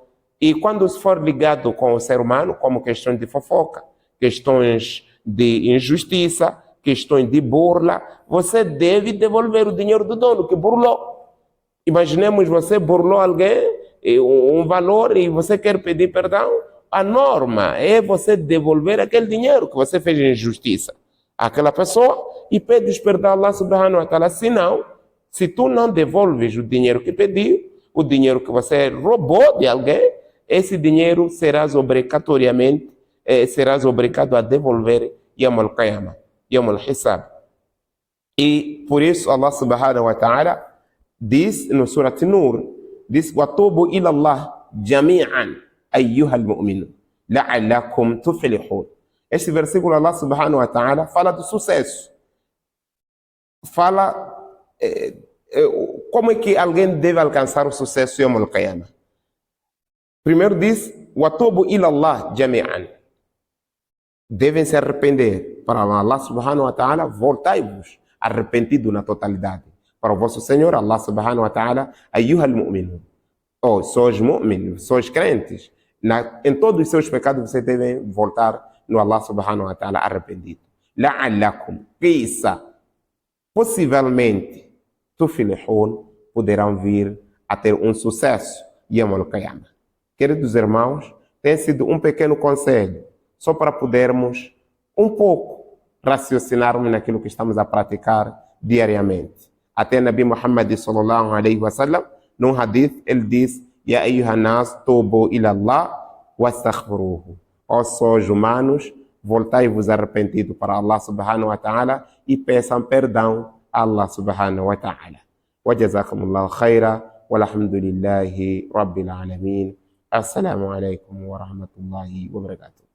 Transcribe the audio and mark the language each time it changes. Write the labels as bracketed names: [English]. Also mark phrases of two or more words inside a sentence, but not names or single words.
[Portuguese] E quando for ligado com o ser humano, como questões de fofoca, questões de injustiça, questões de burla, você deve devolver o dinheiro do dono que burlou. Imaginemos você burlou alguém, um valor, e você quer pedir perdão. A norma é você devolver aquele dinheiro que você fez injustiça àquela pessoa e pedes perdão a Allah [Arabic] سبحانه وتعالى. [Portuguese] Senão, se tu não devolves o dinheiro que pediu, o dinheiro que você roubou de alguém, esse dinheiro serás obrigatoriamente, serás obrigado a devolver [Arabic] يوم القيامة، يوم الحساب. [Portuguese] E por isso Allah [Arabic] سبحانه وتعالى [Portuguese] diz no Surat Nur, diz: [Arabic] وَتُوبُوا إِلَى اللَّهِ جَمِيعًا أَيُّهَا الْمُؤْمِنُونَ لَعَلَّكُمْ تُفْلِحُونَ. [Portuguese] Este versículo Allah [Arabic] سبحانه وتعالى [Portuguese] fala do sucesso. Fala como é que alguém deve alcançar o sucesso [Arabic] يوم القيامة. [Portuguese] Primeiro diz: [Arabic] وَتُوبُوا إِلَى اللَّهِ جَمِيعًا. [Portuguese] Devem se arrepender para Allah [Arabic] سبحانه وتعالى. [Portuguese] Voltai-vos arrependido na totalidade para o vosso Senhor Allah [Arabic] سبحانه وتعالى. أَيُّهَا الْمُؤْمِنُونَ. [Portuguese] Oh, sois mu'min, sois crentes. Em todos os seus pecados você deve voltar no Allah [Arabic] سبحانه وتعالى [Portuguese] arrependido. لَعَلَّكُمْ, quizá, possivelmente, tuflihun, poderão vir a ter um sucesso [Arabic] يوم القيامة. [Portuguese] Queridos irmãos, tem sido um pequeno conselho, só para podermos um pouco raciocinarmos naquilo que estamos a praticar diariamente. Até Nabi Muhammad [Arabic] صلى الله عليه وسلم, [Portuguese] num hadith, ele diz: [Arabic] يا أيها الناس توبوا إلى الله واستغفروه. [Portuguese] Ó sós humanos, voltai-vos arrependido para Allah [Arabic] سبحانه وتعالى [Portuguese] e peçam perdão a Allah [Arabic] سبحانه وتعالى. وجزاكم الله خيرا، والحمد لله رب العالمين. السلام عليكم ورحمة الله وبركاته.